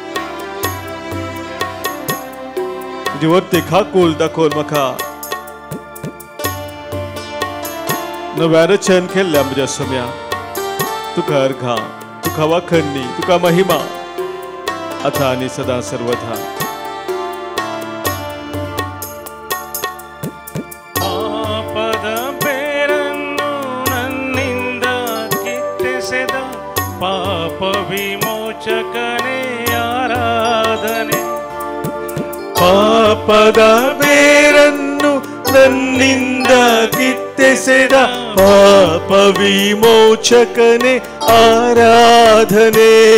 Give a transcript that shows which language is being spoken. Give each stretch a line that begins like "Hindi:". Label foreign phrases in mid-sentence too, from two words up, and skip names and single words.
Konkani: तुजी वर्ती खाकूल दाखोवन म्हाका नव्या रचन केल्ल्या म्हज्या सोम्या. तुका अर्घां, तुका वाखणणी, तुका महिमा आता आनी सदां सर्वथा.
Kannada: ಪಾಪದ ಬೇರನ್ನು ನನ್ನಿಂದ ಕಿತ್ತೆಸೆದ ಪಾಪ ವಿಮೋಚಕನೇ ಆರಾಧನೆ. ಪಾಪದ ಬೇರನ್ನು ನನ್ನಿಂದ ಕಿತ್ತೆಸೆದ ಪಾಪ ವಿಮೋಚಕನೇ ಆರಾಧನೆ.